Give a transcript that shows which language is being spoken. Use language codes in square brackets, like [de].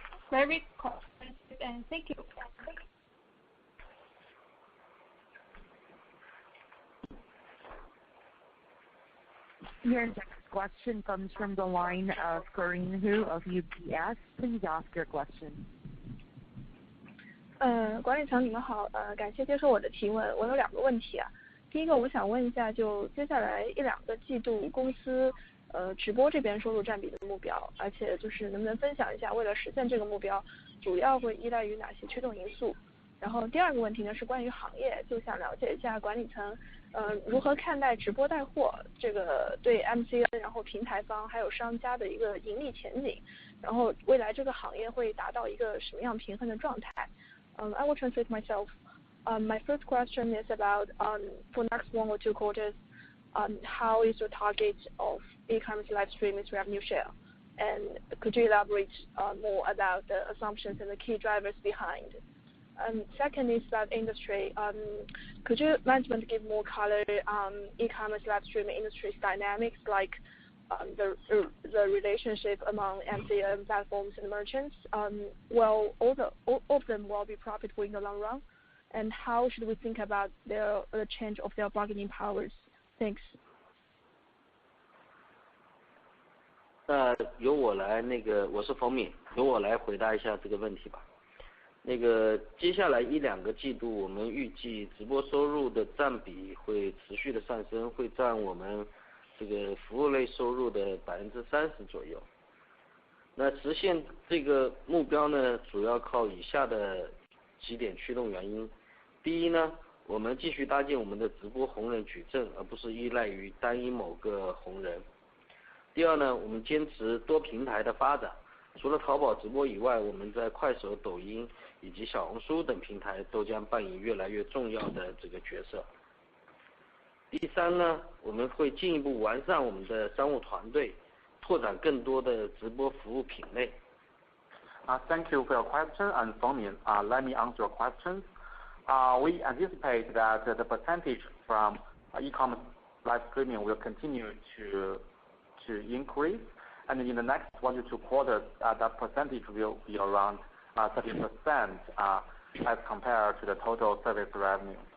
[en] Very comprehensive, and thank you. Your next question comes from the line of Ruhnn of UBS. Please ask your question. [zh] 管理层你们好，感谢接受我的提问。我有2个问题啊。第一个，我想问一下，就接下来1-2个季度公司直播这边收入占比的目标，而且就是能不能分享一下，为了实现这个目标，主要会依赖于哪些驱动因素？然后第2个问题呢是关于行业，就想了解一下管理层如何看待直播带货这个对 MCN 然后平台方还有商家的一个盈利前景，然后未来这个行业会达到一个什么样平衡的状态？ [en] I will translate myself. My first question is about for next 1 or 2 quarters, how is your target of e-commerce live streaming revenue share? And could you elaborate more about the assumptions and the key drivers behind? Second is about industry. Could you management give more color on e-commerce live streaming industry's dynamics, like the relationship among MCN platforms and merchants? Well, all of them will be profitable in the long run. And how should we think about the change of their bargaining powers? Thanks. [zh] 由我来我是冯敏，由我来回答一下这个问题吧。接下来1-2个季度，我们预计直播收入的占比会持续的上升，会占我们这个服务类收入的30%左右。那实现这个目标呢，主要靠以下的几点驱动原因。第一呢，我们继续搭建我们的直播红人矩阵，而不是依赖于单一某个红人。第二呢，我们坚持多平台的发展，除了淘宝直播以外，我们在快手、抖音以及小红书等平台都将扮演越来越重要的这个角色。第三呢，我们会进一步完善我们的商务团队，拓展更多的直播服务品类。 [en] Thank you for your question, and Fengmin, let me answer your questions. We anticipate that the percentage from e-commerce live streaming will continue to to increase, and in the next 1 to 2 quarters, that percentage will be around 30% as compared to the total service revenue.